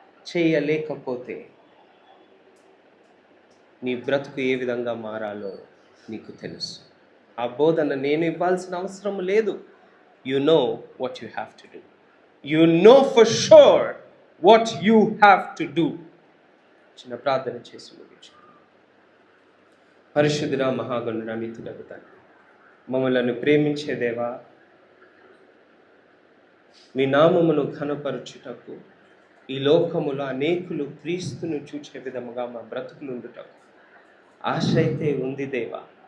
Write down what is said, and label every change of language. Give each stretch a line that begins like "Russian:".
Telugu: చేయలేకపోతే నీ బ్రతుకు ఏ విధంగా మారాలో నీకు తెలుసు. ఆ బోధన నేను ఇవ్వాల్సిన అవసరం లేదు.
English: You know what you have to do. You know for sure what you have to do.
Telugu: చిన్న ప్రార్థన చేసి ముగించుకుందాం. పరిశుద్ధుడా, మహాగణుడా, నిత్యుడగు తండ్రి, మమ్మలను ప్రేమించే దేవా, మీ నామమును ఘనపరచుటకు ఈ లోకములో అనేకులు క్రీస్తును చూచే విధముగా మా బ్రతుకులుండుటకు ఆశ అయితే ఉంది దేవా.